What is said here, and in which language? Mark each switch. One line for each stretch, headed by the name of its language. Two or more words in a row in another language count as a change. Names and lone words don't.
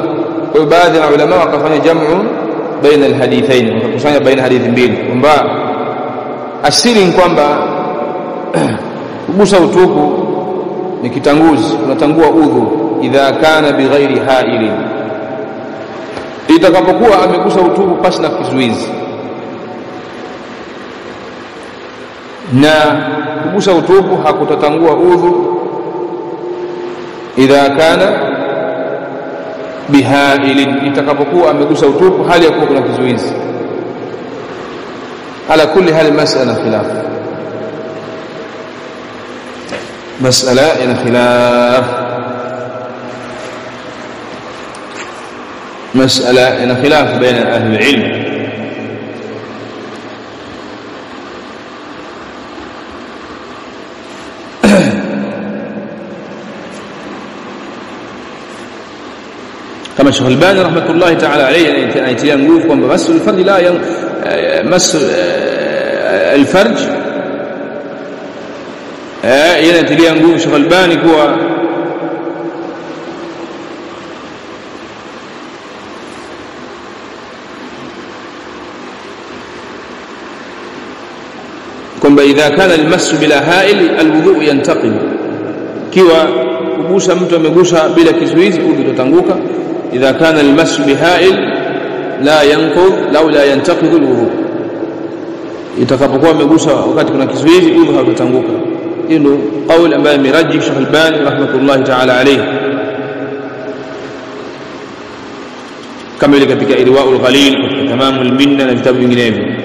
Swahili: Kwa hiyo baadhi ya ulama wakafanya jamu
Arabic: بين الحديثين,
Swahili: wakakusanya baina hadithi mbili, kwamba asili ni kwamba kugusa utupu ni kitanguzi, unatangua udhu
Arabic: إذا كان بغير حائل,
Swahili: itakapokuwa amegusa utupu pasi na kizuizi. Na kugusa utupu hakutatangua udhu
Arabic: إذا كان بحائل,
Swahili: itakapokuwa amegusa utupu hali ya kuwa kuna kizuizi.
Arabic: على كل حال مسألة خلاف,
Swahili: mas'ala ina khilaf, mas'ala ina khilaf
Arabic: بين أهل العلم. كما الشيخ الباني رحمه الله تعالى عليه
Swahili: anaitilia nguvu kwamba
Arabic: مس الفرج لا مس الفرج,
Swahili: yanatilia nguvu Sheikh Albani kuwa kwamba
Arabic: إذا كان المس بلا حائل الوضوء ينتقض,
Swahili: kiwa kugusa mtu amegusa bila kizuizi udhu utatanguka.
Arabic: إذا كان المس بحائل لا ينقض لو لا ينتقض الوضوء,
Swahili: itakapokuwa amegusa wakati kuna kizuizi udhu hautanguka. Hiyo ndio kauli ambayo amerajih Sheikh Albani
Arabic: رحمة الله تعالى عليه,
Swahili: kama ile katika Irwaul Ghalil, katika Tamamul Minna na vitabu vinginevyo.